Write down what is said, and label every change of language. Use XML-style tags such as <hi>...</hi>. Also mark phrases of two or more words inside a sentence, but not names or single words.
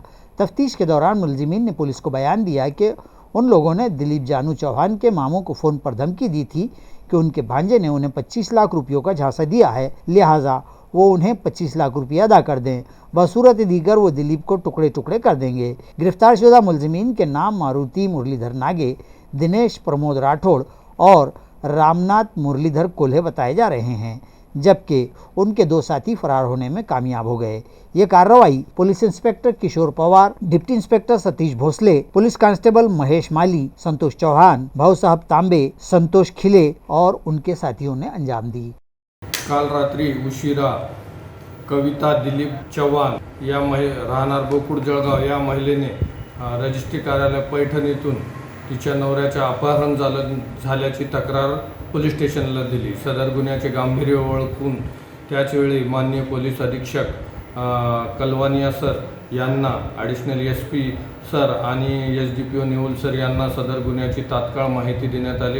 <ur>تفتیش کے دوران ملزمین نے پولیس کو بیان دیا کہ ان لوگوں نے دلیپ جانو چوہان کے ماموں کو فون پر دھمکی دی تھی کہ ان کے بھانجے نے انہیں 25 لاکھ روپیوں کا جھانسا دیا ہے، لہٰذا وہ انہیں 25 لاکھ روپیہ ادا کر دیں، بصورت دیگر وہ دلیپ کو ٹکڑے ٹکڑے کر دیں گے۔ گرفتار شدہ ملزمین کے نام ماروتی مرلی دھر ناگے، دنیش پرمود راٹھوڑ اور رام ناتھ مرلی دھر کولہے بتائے جا رہے ہیں، جبکہ ان کے 2 ساتھی فرار ہونے میں کامیاب ہو گئے۔ یہ کارروائی پولیس انسپکٹر کشور پوار، ڈپٹی انسپکٹر ستیش بھوسلے، پولیس کانسٹیبل مہیش مالی، سنتوش چوہان، بھاؤ صاحب تانبے، سنتوش کھلے اور ان کے ساتھیوں نے انجام دی۔</ur> <mr>काल रात्री उशिरा कविता दिलीप चव्हाण या राहणार बोकुड जळगाव या महिलेने रजिस्ट्री कार्यालय पैठण येथून तिच्या नवऱ्याचे अपहरण झाल्याची तक्रार पोलीस स्टेशनला दिली। सदर गुन्ह्याचे गांभीर्य ओळखून त्याचवेळी माननीय पोलीस अधीक्षक कलवानिया सर यांना</mr> <en>additional SP</en> <mr>सर आणि SDPO नेहुल सर यांना सदर गुन्ह्याची तात्काळ माहिती देण्यात आली।</mr>